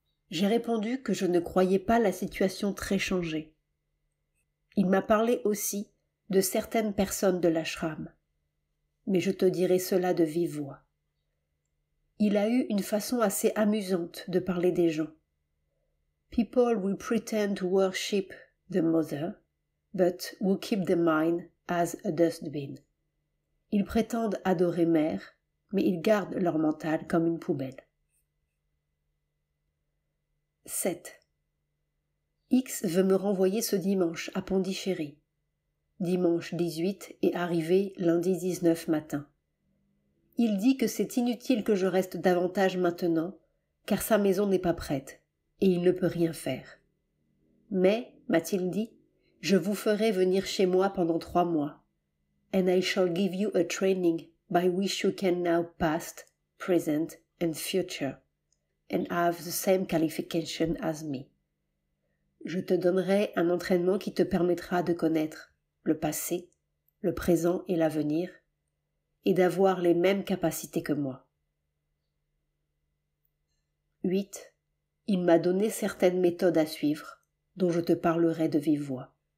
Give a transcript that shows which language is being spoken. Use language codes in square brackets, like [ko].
[fr] J'ai répondu que je ne croyais pas la situation très changée. Il m'a parlé aussi de certaines personnes de l'ashram, mais je te dirai cela de vive voix. Il a eu une façon assez amusante de parler des gens. [en] People will pretend to worship the mother, but who keep the mind as a dustbin. [fr] Ils prétendent adorer mère, mais ils gardent leur mental comme une poubelle. 7. X veut me renvoyer ce dimanche à Pondichéry. Dimanche 18 et arrivé lundi 19 matin. Il dit que c'est inutile que je reste davantage maintenant, car sa maison n'est pas prête, et il ne peut rien faire. Mais, m'a-t-il dit, je vous ferai venir chez moi pendant 3 mois. [en] And I shall give you a training by which you can now past, present and future, and have the same qualification as me. [fr] Je te donnerai un entraînement qui te permettra de connaître le passé, le présent et l'avenir, et d'avoir les mêmes capacités que moi. 8. Il m'a donné certaines méthodes à suivre, dont je te parlerai de vive voix.